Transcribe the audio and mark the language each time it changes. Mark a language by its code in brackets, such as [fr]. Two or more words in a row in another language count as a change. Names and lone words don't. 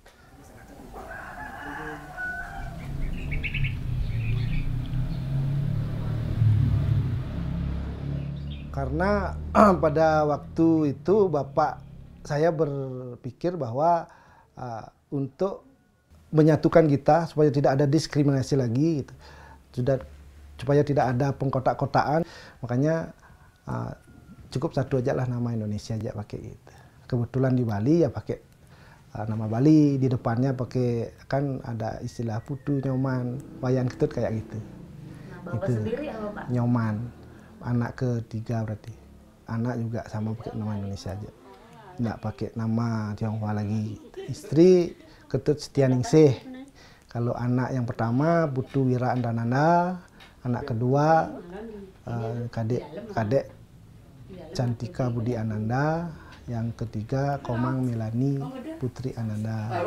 [id] Karena pada waktu itu bapak saya berpikir bahwa untuk menyatukan kita supaya tidak ada diskriminasi lagi, gitu. Supaya tidak ada pengkotak-kotaan, makanya cukup satu aja lah nama Indonesia aja pakai itu. Kebetulan di Bali ya pakai nama Bali, di depannya pakai, kan ada istilah putu, nyoman, wayan ketut kayak gitu. Nah, Bapak itu sendiri apa Pak? Nyoman, anak ketiga berarti. Anak juga sama pakai nama Indonesia aja, nggak pakai nama Tionghoa lagi. Istri Ketut Setianingsih. Kalau anak yang pertama Putu Wira Andananda, anak kedua kadek Cantika Budi Ananda, yang ketiga Komang Melani Putri Ananda.